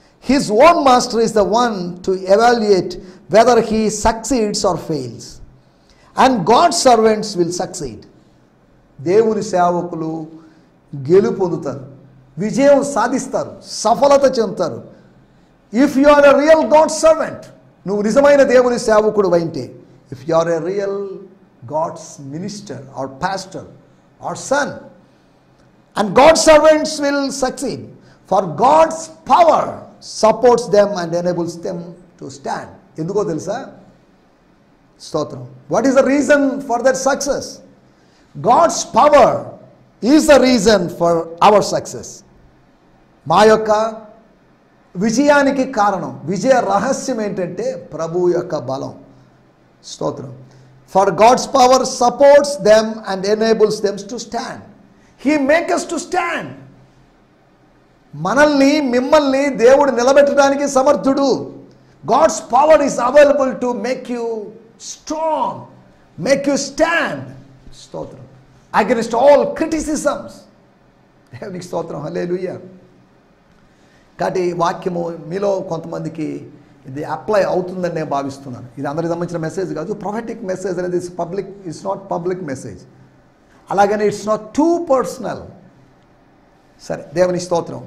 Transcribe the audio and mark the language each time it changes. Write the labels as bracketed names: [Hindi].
[English] His own master is the one to evaluate whether he succeeds or fails, and God's servants will succeed. [Telugu] దేవుని సేవకులు గెలుపొందుతారు, విజయం సాధిస్తారు, సఫలత చెందుతారు. [English] if you are a real God servant, [Telugu] నువ్వు నిజమైన దేవుని సేవకుడు అయితే, [English] If you are a real God's minister or pastor or son, and God's servants will succeed, for God's power supports them and enables them to stand. [Telugu] Enduko telusa? Stotram. [English] What is the reason for that success? God's power is the reason for our success. [Telugu] మా యొక్క విజయానికి కారణం, విజయ రహస్యం ఏంటంటే ప్రభు యొక్క బలం. స్తోత్రం. [English] For God's power supports them and enables them to stand. He makes us to stand. [Telugu] మనల్ని మిమ్మల్ని దేవుడు నిలబెట్టడానికి సమర్థుడు. [English] God's power is available to make you strong, make you stand. స్తోత్రం. Against all criticisms. [Telugu] దేవునికి స్తోత్రం. హల్లెలూయా. కాబట్టి వాక్యము మీలో కొంతమందికి ఇది అప్లై అవుతుందని నేను భావిస్తున్నాను. ఇది అందరికి సంబంధించిన మెసేజ్ కాదు. ప్రొఫెటిక్ మెసేజ్ అనేది [English] It's not public message. [Telugu] అలాగని [English] It's not too personal. [Telugu] సరే, దేవుని స్తోత్రం.